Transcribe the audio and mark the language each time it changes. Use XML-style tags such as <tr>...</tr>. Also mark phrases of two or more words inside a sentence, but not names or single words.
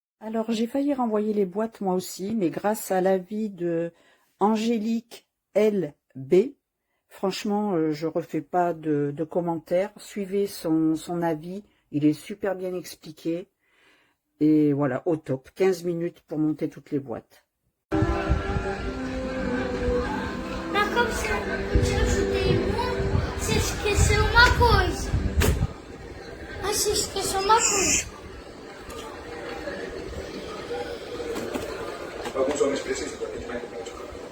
<fr>Alors, j'ai failli renvoyer les boîtes moi aussi, mais grâce à l'avis de Angélique LB, franchement, je refais pas de commentaires. Suivez son avis, il est super bien expliqué. Et voilà, au top. 15 minutes pour monter toutes les boîtes.</fr> <pt>Mas como se eu te ajudei muito, você esqueceu uma coisa. Mas você esqueceu uma coisa. Alguns homens precisam daquele médico.</pt>